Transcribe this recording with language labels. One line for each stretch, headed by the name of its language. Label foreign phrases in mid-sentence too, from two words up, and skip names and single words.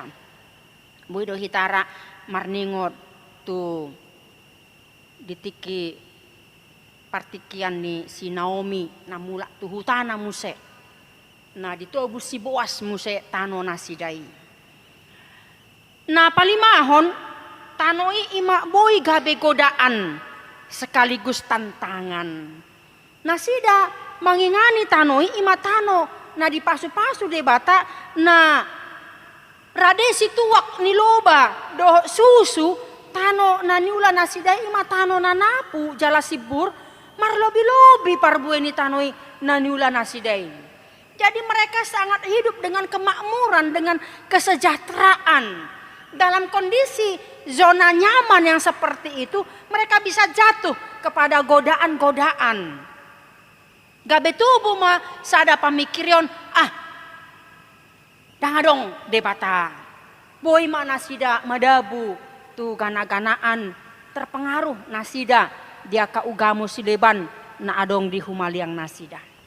Batak Toba: Boy do hitara marningot tu ditiki partikian ni si Naomi na mulak tu hutana muse. Nah ditobus si Boas muse tano nasidai. Nah palimahon tanoi ima boy gabe godaan sekaligus tantangan. Nasida mangingani tanoi ima tano na dipasu-pasu debata na radesi tuak ni loba do susu tano na niula nasida ima tano na napu jala sibur marlobi-lobi parbueni tanoi na niula nasidai.
Indonesian: Jadi mereka sangat hidup dengan kemakmuran, dengan kesejahteraan. Dalam kondisi zona nyaman yang seperti itu, mereka bisa jatuh kepada godaan-godaan.
Batak Toba: Gabe tubuh mah sada pamikirion, dangadong debata. Boy ma nasida madabu tu gana-ganaan terpengaruh nasida dia ka ugamu sileban na adong di humaliang nasida.